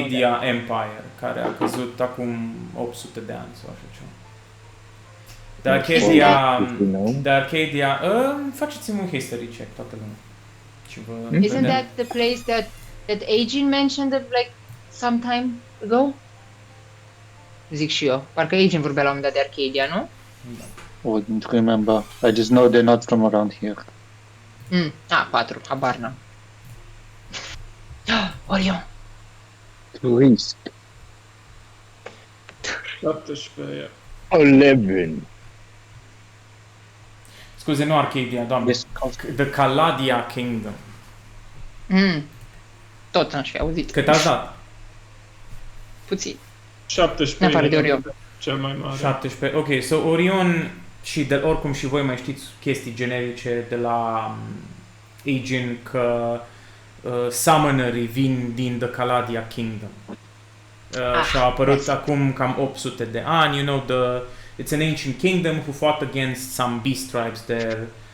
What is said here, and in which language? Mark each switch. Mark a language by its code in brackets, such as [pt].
[ro] Arcadia Empire, care a căzut acum 800 de ani sau așa ceva. [en] The Arcadia... If you know. The Arcadia... [ro] faceți-mi un history check, toată lumea. Și vă [en] Isn't [ro] vedem. [en] that the place that Aegin mentioned like some time ago? [ro] Zic și eu. Parcă Aegin vorbea la un moment dat de Arcadia, nu? [en] Wouldn't remember. I just know they're not from around here. [ro] 4. Habar n-am. Orion. [en] Risk 17, 11. [ro] Scuze, nu Arcadia, doamne. [en] Yes. The Caladia Kingdom. [ro] Tot n-aș fi auzit. Cât ați dat? Puțin. 17 În afară de Orion. cel mai mare. 17. Ok, so Orion și oricum și voi mai știți chestii generice de la Aegin că summonerii vin din The Caladia Kingdom. Și a apărut acum cam 800 de ani. [en] You know, it's an ancient kingdom who fought against some beast tribes there.